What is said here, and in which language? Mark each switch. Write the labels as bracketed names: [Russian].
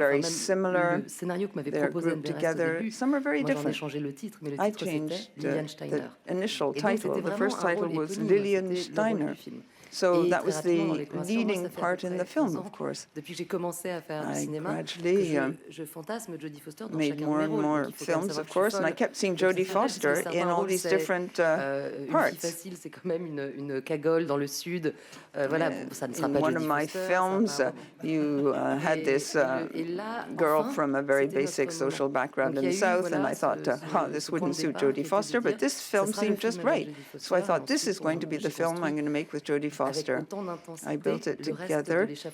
[French] Enfin, même le scénario que m'avait proposé Anne Berest au début, moi j'en ai changé le titre, mais le titre c'était Lilian Steiner. [English] The initial title, the first title was Lilian Steiner. So that was the leading part in the film, of course. [French] Depuis que j'ai commencé à faire du cinéma, je fantasme Jodie Foster dans [English] made more and more films, of course, and I kept seeing Jodie Foster in all these different parts. [French] Une fille facile, c'est quand même une cagole dans le sud. Voilà, ça ne sera pas [English] Jodie Foster. In one of my films, you had this girl from a very basic social background in the South, and I thought, this wouldn't suit Jodie Foster, but this film seemed just right. So I thought, this is going to be the film I'm going to make with Jodie Foster. I built it together.